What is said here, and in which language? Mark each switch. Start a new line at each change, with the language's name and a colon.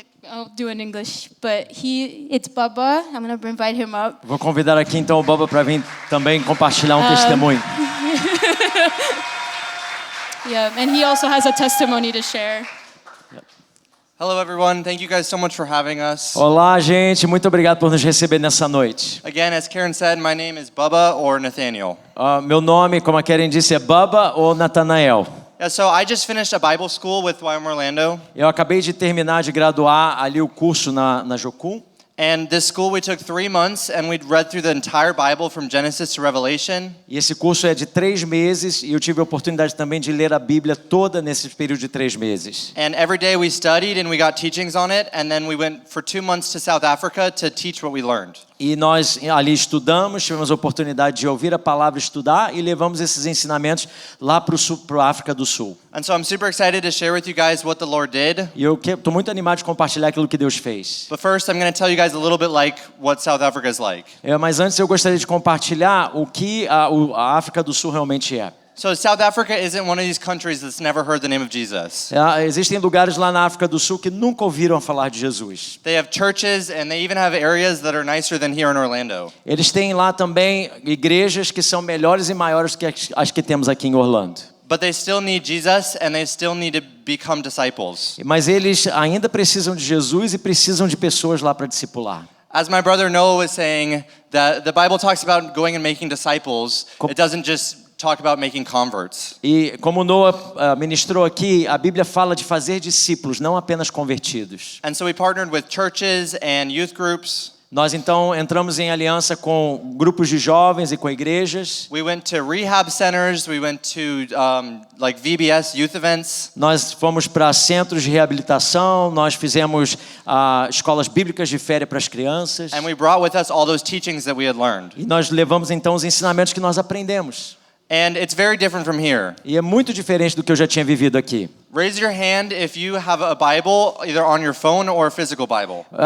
English: I'll do it in English, but it's Baba. I'm going to invite him up.
Portuguese: Vou convidar aqui então o Baba para vir também compartilhar um testemunho.
English: Yeah, and he also has a testimony to share. Hello everyone, thank you guys so much for having us.
Portuguese: Olá, gente, muito obrigado por nos receber nessa noite.
English: Again, as Karen said, my name is Bubba or Nathaniel.
Portuguese: Meu nome, como a Karen disse, é Baba ou Natanael.
English: Yeah, so I just finished a Bible school with YM Orlando.
Portuguese: Eu acabei de terminar de graduar ali o curso na Jocum.
English: And this school we took 3 months and we'd read through the entire Bible from Genesis to Revelation.
Portuguese: E esse curso é de 3 meses e eu tive a oportunidade também de ler a Bíblia toda nesse período de 3 meses.
English: And every day we studied and we got teachings on it, and then we went for 2 months to South Africa to teach what we learned.
Portuguese: E nós ali estudamos, tivemos a oportunidade de ouvir a palavra, estudar e levamos esses ensinamentos lá para a África do Sul.
English: And so I'm super excited to share with you guys what the Lord did.
Portuguese: E eu estou muito animado de compartilhar aquilo que Deus fez.
English: But first, I'm going to tell you guys a little bit like what South Africa is like.
Portuguese: Mas antes eu gostaria de compartilhar o que a África do Sul realmente é.
English: So South Africa isn't one of these countries that's never heard the name of Jesus.
Portuguese: Existem lugares lá na África do Sul que nunca ouviram falar de Jesus.
English: They have churches and they even have areas that are nicer than here in Orlando.
Portuguese: Eles têm lá também igrejas que são melhores e maiores que as que temos aqui em Orlando.
English: But they still need Jesus and they still need to become disciples.
Portuguese: Mas eles ainda precisam de Jesus e precisam de pessoas lá para discipular.
English: As my brother Noah was saying, that the Bible talks about going and making disciples. It doesn't just talk about making converts.
Portuguese: E como Noah ministrou aqui, a Bíblia fala de fazer discípulos, não apenas convertidos.
English: And so we partnered with churches and youth groups.
Portuguese: Nós então entramos em aliança com grupos de jovens e com igrejas.
English: We went to rehab centers, we went to like VBS youth events.
Portuguese: Nós fomos para centros de reabilitação, nós fizemos escolas bíblicas de férias para as crianças.
English: And we brought with us all those teachings that we had learned.
Portuguese: E nós levamos então os ensinamentos que nós aprendemos.
English: And it's very different from here.
Portuguese: E é muito diferente do que eu já tinha vivido aqui.
English: Raise your hand if you have a Bible, either on your phone or a physical Bible.